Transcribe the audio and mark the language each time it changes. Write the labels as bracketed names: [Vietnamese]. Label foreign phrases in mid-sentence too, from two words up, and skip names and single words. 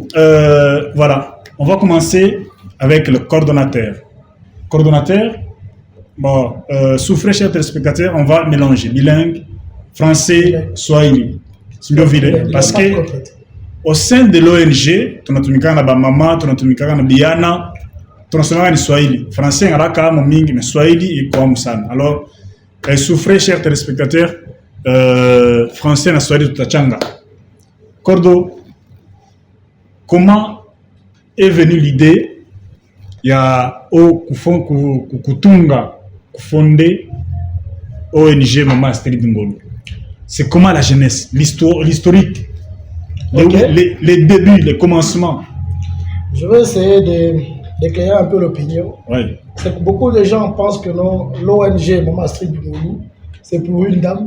[French] Voilà, on va commencer avec le coordonnateur. Coordonnateur, bon, souffrez, chers téléspectateurs, on va mélanger bilingue, français, swahili. Parce que au sein de l'ONG, [Swahili] tunatumika na bamama, tunatumika na biana, tunatumika na swahili. Français ngaraka momingi, mais swahili iko msana. [French] Alors, souffrez, chers téléspectateurs, [Swahili] français na swahili tutachanga. [French] Cordo, comment est venue l'idée [Swahili] ya kutunga kufonder [French] ONG Maman Astrid Ngolo? C'est comment la jeunesse, l'historique, Okay. les débuts, les commencements. Je vais essayer d'éclairer un peu l'opinion. Oui. C'est que beaucoup de gens pensent que non, l'ONG Maman Astrid Ngolo, c'est pour une dame.